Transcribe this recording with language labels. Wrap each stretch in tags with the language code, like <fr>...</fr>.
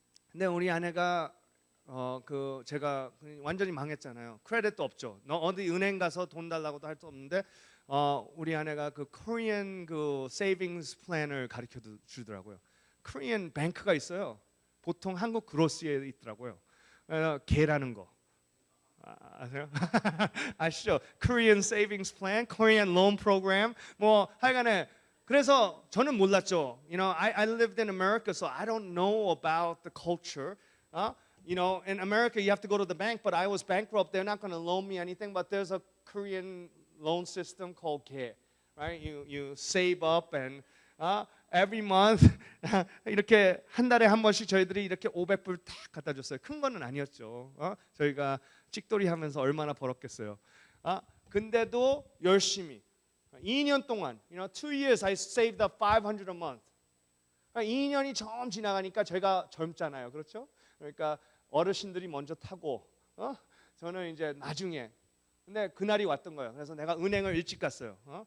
<ko>근데 우리 아내가 제가 완전히 망했잖아요. 크레딧도 없죠. 어디 은행 가서 돈 달라고도 할 수 없는데 우리 아내가 그 Korean 그 savings plan을 가르쳐 주더라고요. Korean 뱅크가 있어요. 보통 한국 그로스에 있더라고요. 개라는 거 아세요? 아시죠?</ko> <en>Korean savings plan, Korean loan program.</en> <ko>뭐 하여간에 그래서 저는 몰랐죠.</ko> <en>You know, I lived in America, so I don't know about the culture. You know, in America you have to go to the bank, but I was bankrupt. They're not going to loan me anything, but there's a Korean loan system called 개. Right? You save up and every month</en> <ko>이렇게 한 달에 한 번씩 저희들이 이렇게 500불 딱 갖다 줬어요. 큰 거는 아니었죠. 저희가 찍돌이 하면서 얼마나 벌었겠어요. 근데도 열심히 2년 동안,</ko> <en>you know, 2 years I saved up 500 a month.</en> <ko>2년이 좀 지나가니까 제가 젊잖아요, 그렇죠? 그러니까 어르신들이 먼저 타고, 저는 이제 나중에. 근데 그날이 왔던 거예요. 그래서 내가 은행을 일찍 갔어요.</ko>